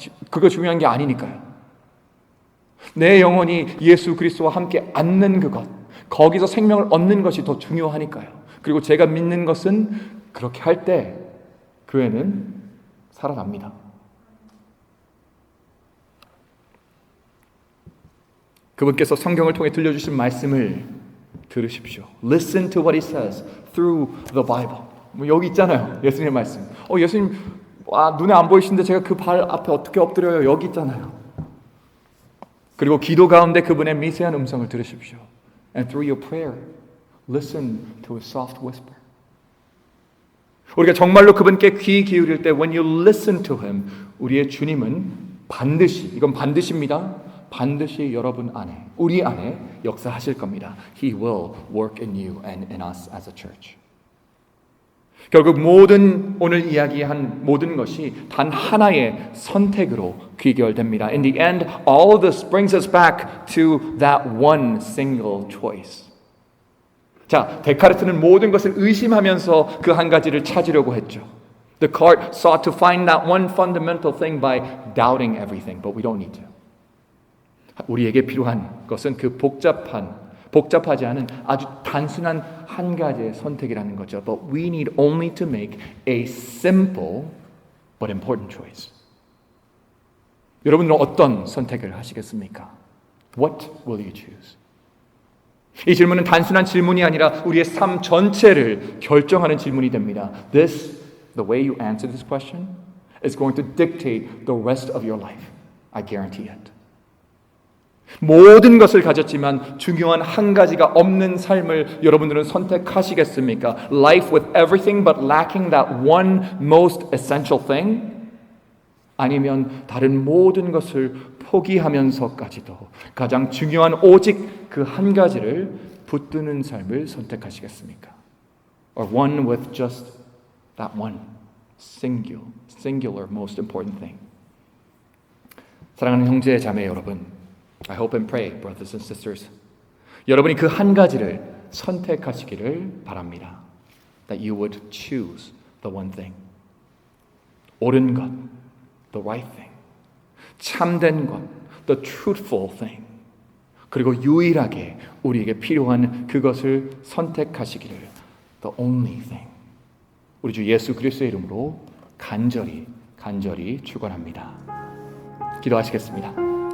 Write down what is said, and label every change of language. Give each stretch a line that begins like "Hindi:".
Korean: 그거 중요한 게 아니니까요. 내 영혼이 예수 그리스도와 함께 앉는 그것, 거기서 생명을 얻는 것이 더 중요하니까요. 그리고 제가 믿는 것은 그렇게 할 때 교회는 살아납니다. 그분께서 성경을 통해 들려주신 말씀을 들으십시오.
English: Listen to what He says through the Bible.
Korean: 여기 있잖아요. 예수님의 말씀. 예수님 눈에 안 보이시는데 제가 그 발 앞에 어떻게 엎드려요? 여기 있잖아요. 그리고 기도 가운데 그분의 미세한 음성을 들으십시오.
English: And through your prayer, listen to His soft whisper.
Korean: 우리가 정말로 그분께 귀 기울일 때
English: when you listen to Him,
Korean: 우리의 주님은 반드시, 이건 반드시입니다. 반드시 여러분 안에, 우리 안에 역사하실 겁니다.
English: He will work in you and in us as a church.
Korean: 결국 오늘 이야기한 모든 것이 단 하나의 선택으로 귀결됩니다.
English: In the end, all of this brings us back to that one single choice.
Korean: 자, 데카르트는 모든 것을 의심하면서 그 한 가지를 찾으려고 했죠.
English: Descartes sought to find that one fundamental thing by doubting everything, but we don't need to.
Korean: 우리에게 필요한 것은 그 복잡하지 않은 아주 단순한 한 가지의 선택이라는 거죠.
English: But we need only to make a simple but important choice.
Korean: 여러분은 어떤 선택을 하시겠습니까?
English: What will you choose?
Korean: 이 질문은 단순한 질문이 아니라 우리의 삶 전체를 결정하는 질문이 됩니다.
English: The way you answer this question is going to dictate the rest of your life. I guarantee it.
Korean: 모든 것을 가졌지만 중요한 한 가지가 없는 삶을 여러분들은 선택하시겠습니까?
English: Life with everything but lacking that one most essential thing?
Korean: 아니면 다른 모든 것을 포기하면서까지도 가장 중요한 오직 그 한 가지를 붙드는 삶을 선택하시겠습니까?
English: Or one with just that one singular most important thing.
Korean: 사랑하는 형제 자매 여러분,
English: I hope and pray, brothers and sisters,
Korean: 여러분이 그 한 가지를 선택하시기를 바랍니다.
English: That you would choose the one thing.
Korean: 옳은 것,
English: the right thing.
Korean: 참된 것,
English: the truthful thing.
Korean: 그리고 유일하게 우리에게 필요한 그것을 선택하시기를
English: the only thing.
Korean: 우리 주 예수 그리스도의 이름으로 간절히 축원합니다. 기도하시겠습니다.